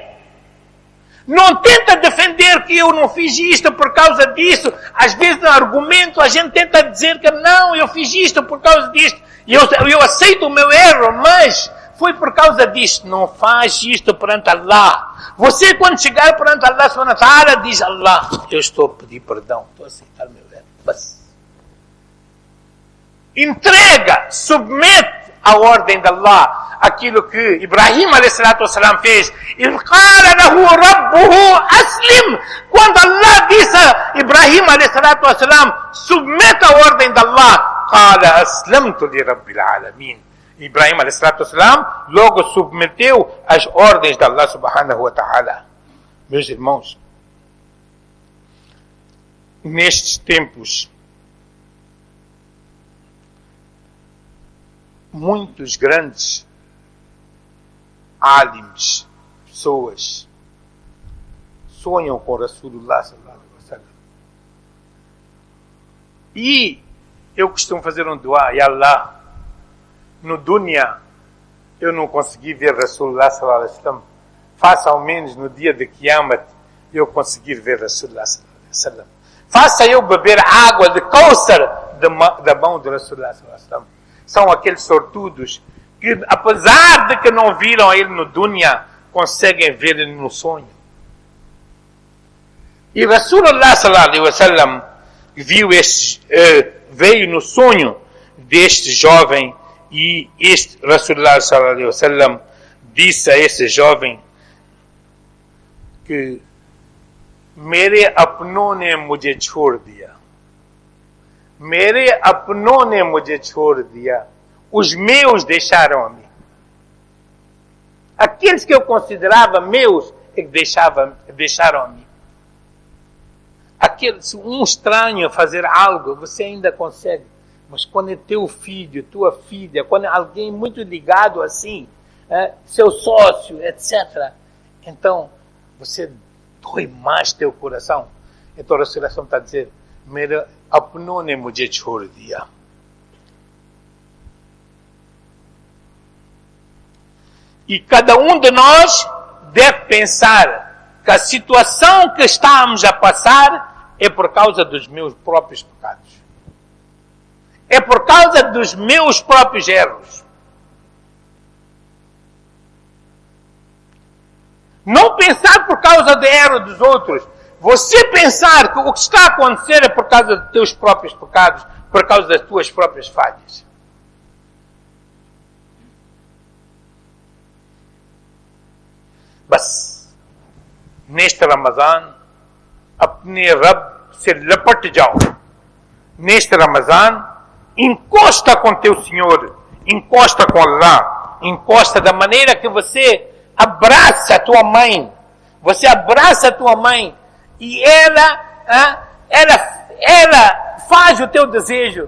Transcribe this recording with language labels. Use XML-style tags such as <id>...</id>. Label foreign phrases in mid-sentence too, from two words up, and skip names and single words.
<pt>Não tenta defender que eu não fiz isto por causa disso. Às vezes no argumento a gente tenta dizer que não, eu fiz isto por causa disto. E eu aceito o meu erro, mas foi por causa disto. Não faz isto perante Allah. Você quando chegar perante</pt> <ar>الله سبحانه وتعالى</ar> <pt>diz, Allah, eu estou a pedir perdão, estou a aceitar o meu erro. Mas entrega, submete à ordem de Allah aquilo que Ibrahim a.s. fez. Quando Allah disse a Ibrahim a.s. submete à ordem de Allah,</pt> <ar>قال أسلمت لرب العالمين.</ar> <pt>Ibrahim a.s. logo submeteu às ordens de</pt> <ar>الله سبحانه وتعالى.</ar> <pt>Meus irmãos, nestes tempos, muitos grandes alims, pessoas, sonham com</pt> <ar>رسول الله صلى الله عليه وسلم.</ar> <pt>E eu costumo fazer um dua, Ya Allah, no dunya eu não consegui ver</pt> <ar>رسول الله صلى الله عليه وسلم,</ar> <pt>faça ao menos no dia de Qiyamah eu conseguir ver</pt> <ar>رسول الله صلى الله عليه وسلم.</ar> <pt>Faça eu beber água de Kautsar da mão de</pt> <ar>رسول الله صلى الله عليه وسلم.</ar> <pt>São aqueles sortudos que, apesar de que não viram ele no dunya, conseguem ver ele no sonho. E</pt> <ar>رسول الله صلى الله عليه وسلم</ar> <pt>veio no sonho deste jovem, e este</pt> <ar>رسول الله صلى الله عليه وسلم</ar> <pt>disse a esse jovem que</pt> <ur>میرے اپنوں نے مجھے چھوڑ دیا, میرے اپنوں نے مجھے چھوڑ دیا,</ur> <pt>os meus deixaram a mim. Aqueles que eu considerava meus é que deixaram a mim. Se um estranho fazer algo, você ainda consegue. Mas quando é teu filho, tua filha, quando é alguém muito ligado assim, seu sócio, etc., então você dói mais teu coração. Então a Rasulullah está a dizer,</pt> <ur>میرے اپنوں نے مجھے چھوڑ دیا.</ur> <pt>E cada um de nós deve pensar que a situação que estamos a passar é por causa dos meus próprios pecados. É por causa dos meus próprios erros. Não pensar por causa do erro dos outros. Você pensar que o que está a acontecer é por causa dos teus próprios pecados, por causa das tuas próprias falhas.</pt> <ur>बस neste Ramadã اپنے رب سے لپٹ جاؤ.</ur> <pt>Neste Ramadã encosta com teu Senhor, encosta com Allah, encosta da maneira que você abraça a tua mãe. Você abraça a tua mãe e ela faz o teu desejo.</pt>